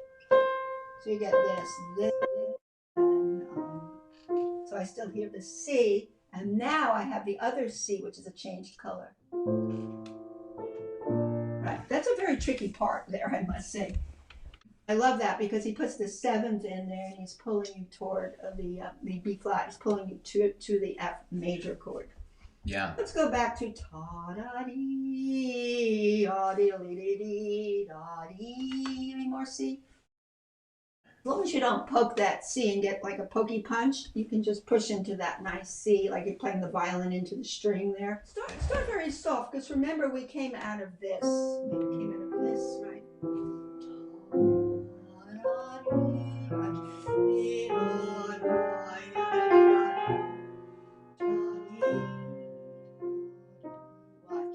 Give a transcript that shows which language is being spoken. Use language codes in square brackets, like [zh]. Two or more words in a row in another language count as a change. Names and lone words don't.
[en] So you get this, and so I still hear the C, and now I have the other C, which is a changed color. Right, that's a very tricky part there, I must say. I love that because he puts the seventh in there and he's pulling you toward the B flat. He's pulling you to the F major chord. Yeah. Let's go back to ta da dee da dee dee da dee. Any more C? As long as you don't poke that C and get like a pokey punch, you can just push into that nice C, like you're playing the violin into the string there. Start very soft, because remember we came out of this. We came out of this, right? Watch.